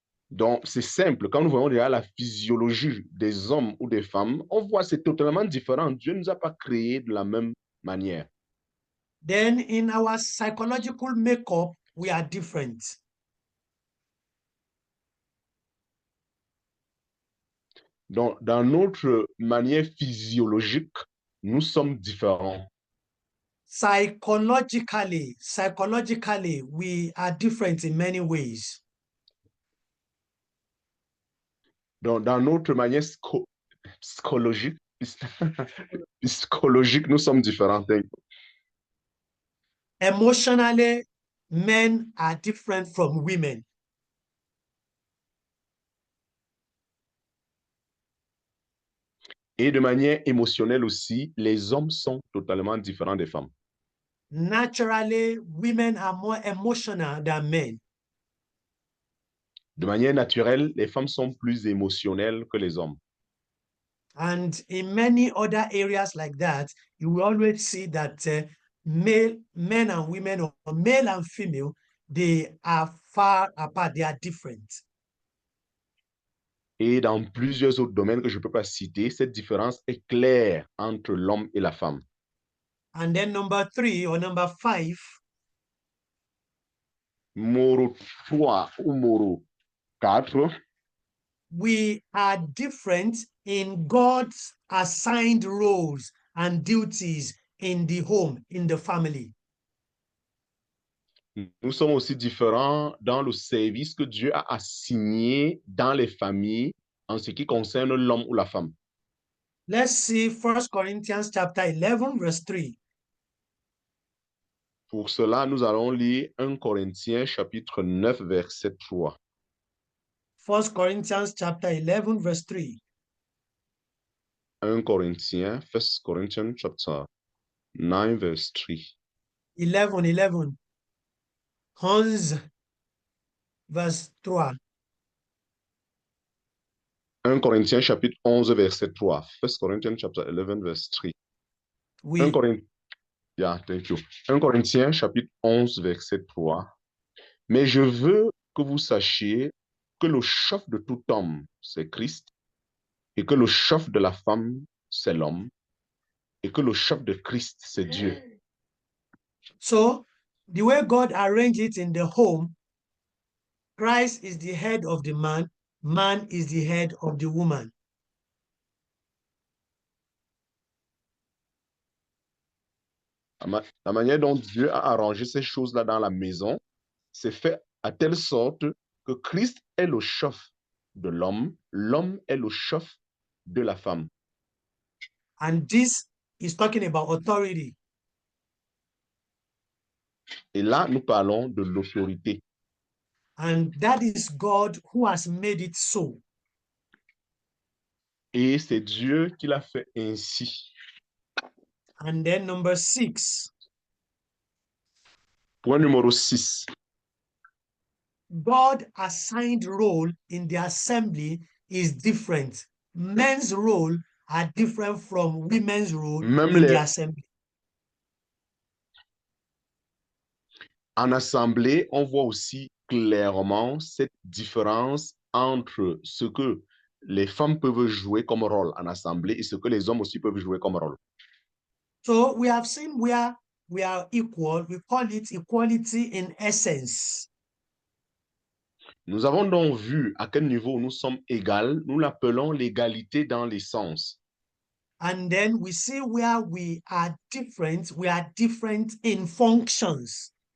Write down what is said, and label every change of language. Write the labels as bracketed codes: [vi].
[fr] Donc, c'est simple. Quand nous voyons déjà la physiologie des hommes ou des femmes, on voit que c'est totalement différent. Dieu ne nous a pas créés de la même manière. [en] Then in our psychological makeup, we are different. [fr] Donc, dans notre manière physiologique, nous sommes différents. [en] Psychologically, we are different in many ways. [fr] Donc, dans notre manière psychologique, psychologique, nous sommes différents. [en] Emotionally, men are different from women. [fr] Et de manière émotionnelle aussi, les hommes sont totalement différents des femmes. [en] Naturally, women are more emotional than men. [fr] De manière naturelle, les femmes sont plus émotionnelles que les hommes. [en] And in many other areas like that, you will always see that men and women, or male and female, they are far apart, they are different. [fr] Et dans plusieurs autres domaines que je ne peux pas citer, cette différence est claire entre l'homme et la femme. [en] And then number 3 or number 5, [fr] Numéro 3 ou numéro 4, [en] we are different in God's assigned roles and duties in the home, in the family. [fr] nous sommes aussi différents dans le service que Dieu a assigné dans les familles en ce qui concerne l'homme ou la femme. [en] Let's see 1 Corinthians chapter 11, verse 3. [fr] Pour cela, nous allons lire 1 Corinthiens chapitre 9, verset 3. [en] 1 Corinthians chapter 11, verse 3. [fr] 1 Corinthiens [en] chapter 9, verse 3. 11. 11, verse 3. [fr] 1 Corinthiens chapitre 11, verset 3. [en] 1 Corinthians chapter 11, verse 3. [fr] Oui. 1 Corinthiens, [en] yeah, thank you. [fr] 1 Corinthiens chapitre 11, verset 3. Mais je veux que vous sachiez que le chef de tout homme, c'est Christ, et que le chef de la femme, c'est l'homme, et que le chef de Christ, c'est Dieu. [en] So, the way God arranged it in the home, Christ is the head of the man, man is the head of the woman. [fr] La manière dont Dieu a arrangé ces choses-là dans la maison, c'est fait à telle sorte que Christ est le chef de l'homme, l'homme est le chef de la femme. [en] And this is talking about authority. [fr] Et là, nous parlons de l'autorité. [en] And that is God who has made it so. [fr] Et c'est Dieu qui l'a fait ainsi. [en] And then number 6, [fr] Point numéro 6. [en] God assigned role in the assembly is different. Men's role are different from women's role [fr] Même [en] in the [fr] les, [en] assembly. [fr] en assemblée, on voit aussi clairement cette différence entre ce que les femmes peuvent jouer comme rôle en assemblée et ce que les hommes aussi peuvent jouer comme rôle. [en] So we have seen where we are equal. We call it equality in essence. [fr] Nous avons donc vu à quel niveau nous sommes égales. Nous l'appelons l'égalité dans l'essence. [en] And then we see where we are different. We are different in functions.